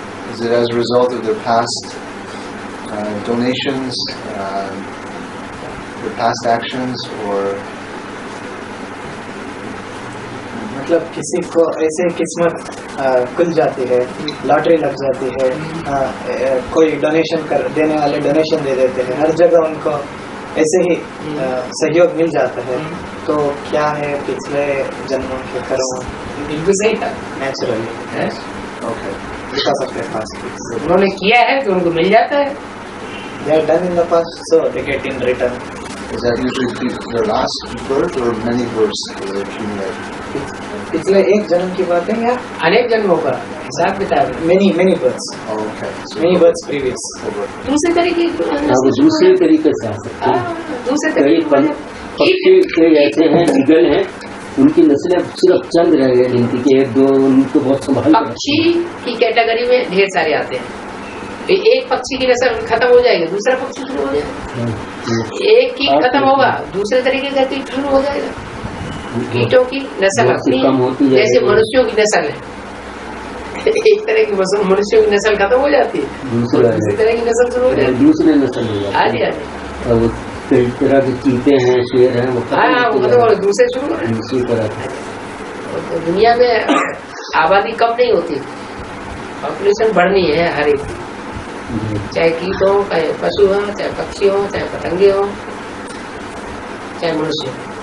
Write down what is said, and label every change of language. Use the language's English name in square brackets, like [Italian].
[English] Is it as a result of their past donations, their past actions, or [Hindi] मतलब किसी को ऐसे किस्मत खुल जाती है, लॉटरी लग जाती है, कोई डोनेशन कर देने वाले डोनेशन दे देते हैं, हर जगह उनको ऐसे ही सहयोग मिल जाता है, तो क्या है पिछले जन्मों के कर्म बिल्कुल सही था [English] Naturally okay? Because of their past [Hindi] उन्होंने किया है तो उनको मिल जाता है. [English] They are done in the past so they get in return. Is that usually their last birth or many births that they accumulate? [Hindi] पिछले एक जन्म की बात है या अनेक जन्मों का हिसाब किताब है. [English] many births, Oh, okay. So many births previous. over. [Hindi] दूसरे तरीके आप दूसरे तरीके से आ सकते हैं. दूसरे कई तरीके पक्षी कई ऐसे हैं, ईगल हैं, उनकी नस्लें सिर्फ चंद रह गए जिनकी के एक दो उनको बहुत संभाल. पक्षी की कैटेगरी में ढेर सारे आते हैं. एक पक्षी की नस्ल खत्म हो जाएगी, दूसरा पक्षी शुरू हो जाएगा. एक की खत्म होगा, दूसरे तरीके का कीट शुरू हो जाएगा. कीटों की नस्ल अपनी जैसे मनुष्यों की नस्ल है. एक तरह की मनुष्यों की नस्ल खत्म हो जाती है, दूसरी तरह की नस्ल शुरू हो जाती है. दूसरे नस्ल हो जाती हाँ जी है. हाँ जी. और वो कई तरह के चीते हैं, शेर हैं, वो हाँ वो खत्म हो दूसरे शुरू हो रहे हैं. दूसरी तरह के. तो दुनिया में आबादी कम नहीं होती, पॉपुलेशन बढ़नी है हर एक की. चाहे कीट हो, चाहे पशु हो, चाहे पक्षी हो, चाहे पतंगे हो, चाहे मनुष्य हो.